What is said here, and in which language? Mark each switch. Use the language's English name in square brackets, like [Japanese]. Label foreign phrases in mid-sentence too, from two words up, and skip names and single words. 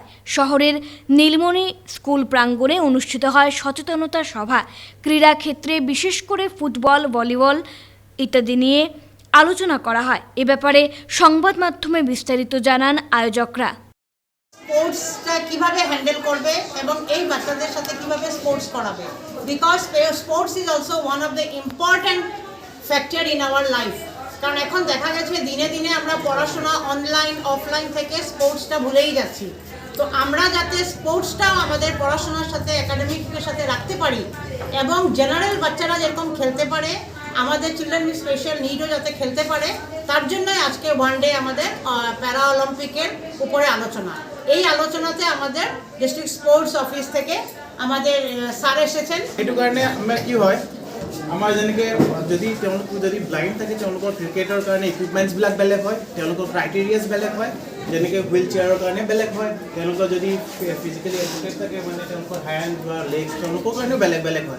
[Bangla] শহরের নীলমণি স্কুল প্রাঙ্গণে অনুষ্ঠিত হয় সচেতনতা সভা। ক্রীড়াক্ষেত্রে বিশেষ করে ফুটবল, ভলিবল ইত্যাদি নিয়ে আলোচনা করা হয়। এ ব্যাপারে সংবাদ মাধ্যমে বিস্তারিত জানান আয়োজকরা। স্পোর্টসটা কিভাবে হ্যান্ডেল করবে এবং এই বাচ্চাদের সাথে কিভাবে স্পোর্টস করাবে, [English] Because sports is also one of the important factor in our life. [Bangla] কারণ এখন দেখা গেছে দিনে দিনে আমরা পড়াশোনা অনলাইন অফলাইন থেকে স্পোর্টসটা ভুলেই যাচ্ছি। তো আমরা যাতে স্পোর্টসটাও আমাদের পড়াশোনার সাথে একাডেমিকের সাথে রাখতে পারি এবং জেনারেল বাচ্চারা যেরকম খেলতে পারে আমাদের [English] children with special need [Bangla] যাতে খেলতে পারে, তার জন্যই আজকে [English] one day [Bangla] আমাদের প্যারা অলিম্পিকের উপরে আলোচনা। এই আলোচনাতে আমাদের [English] district sports office [Bangla] থেকে আমাদের স্যার এসেছেন। [Assamese] এইটো কাৰণে আমাৰ কি হয়, আমাৰ যেনেকৈ যদি তেওঁলোক যদি ব্লাইণ্ড থাকে তেওঁলোকৰ ক্ৰিকেটৰ কাৰণে ইকুইপমেণ্টছবিলাক বেলেগ হয়, তেওঁলোকৰ ক্ৰাইটেৰিয়াছ বেলেগ হয়, যেনেকৈ [English] wheel chair [Assamese] কাৰণে বেলেগ হয়, তেওঁলোকৰ যদি [English] physically educate [Assamese] থাকে মানে তেওঁলোকৰ হেণ্ড বা লেগছ তেওঁলোকৰ কাৰণেও বেলেগ বেলেগ হয়।